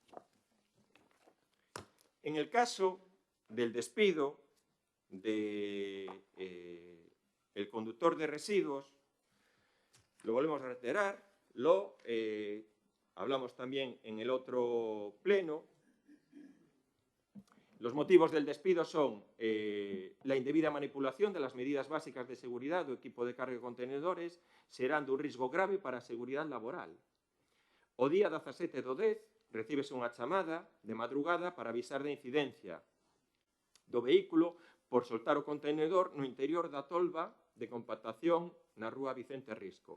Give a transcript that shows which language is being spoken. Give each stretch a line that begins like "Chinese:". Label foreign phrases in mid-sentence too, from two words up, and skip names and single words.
Spanish: En el caso del despido del conductor de residuos, lo volvemos a reiterar, lo hablamos también en el otro pleno. Los motivos del despido son la indebida manipulación de las medidas básicas de seguridad
Galician: do equipo de carga de contenedores, xerando un risco grave para a seguridade laboral. O día 17 do 10 recíbese unha chamada de madrugada para avisar da incidencia do vehículo por soltar o contenedor no interior da tolva de compactación na rúa Vicente Risco.